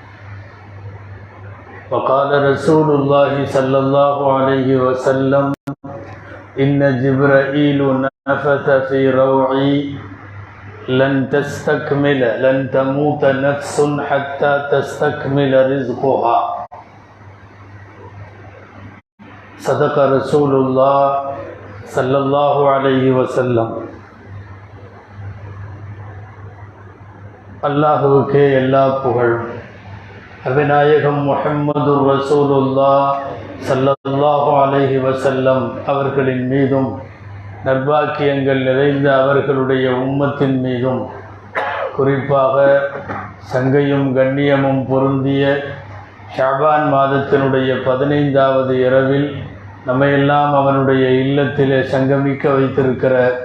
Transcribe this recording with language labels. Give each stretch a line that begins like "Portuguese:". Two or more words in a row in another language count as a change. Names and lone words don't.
Arabic: وقال رسول الله صلى الله عليه وسلم إن جبرائيل نفث في روعي لن تموت نفس حتى تستكمل رزقها. صدق رسول الله صلى الله عليه وسلم.
Tamil: அல்லாஹுவுக்கே எல்லா புகழ். அபிநாயகம் முஹம்மது
Arabic: رسول الله صلى الله عليه وسلم
Tamil: அவர்களின் மீதும் நற்பாக்கியங்கள் நிறைந்த அவர்களுடைய உம்மத்தின் மீதும் குறிப்பாக சங்கையும் கண்ணியமும் பொருந்திய ஷாபான் மாதத்தினுடைய 15வது இரவில் நம்மையெல்லாம் அவனுடைய இல்லத்திலே சங்கமிக்க வைத்திருக்கிற